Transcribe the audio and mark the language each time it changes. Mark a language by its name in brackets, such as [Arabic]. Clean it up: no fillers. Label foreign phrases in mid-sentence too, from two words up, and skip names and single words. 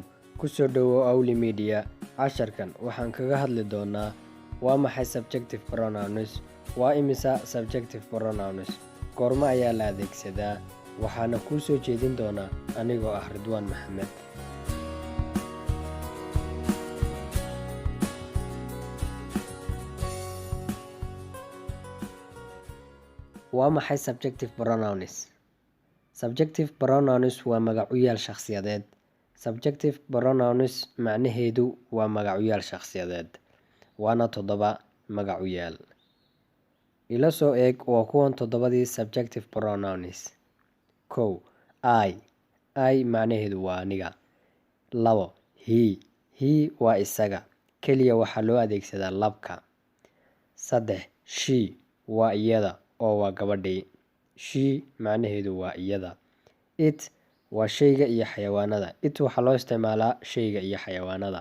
[Somali] Ku soo dhawow Awli Media. Casharkan waxaan kaga hadli doonaa waa maxay [English] subjective pronouns, [Somali] waa imisa [English] subjective pronouns, [Somali] goorma ayaa la adeegsadaa, waxaana kuu soo jeedin doonaa anigoo ah Ridwaan Maxamed. Waa maxay [English] subjective pronouns? Subjective pronouns [Somali] waa magacuyaal shakhsiyadeed. [English] Subjective pronouns [Somali] macnaheedu waa magacuyaal shakhsiyadeed, waana 7 magacuyaal. Ila soo eeg waa kuwan 7 [English] subjective pronouns. [Somali] 1. I macnaheedu waa aniga. 2. He waa isaga, keliya waxaa loo adeegsadaa labka. 3. She waa iyada oo waa gabadhii. She macnaheedu waa iyada. It waa shayga iyo xayawaanada. It waxaa loo isticmaalaa shayga iyo xayawaanada.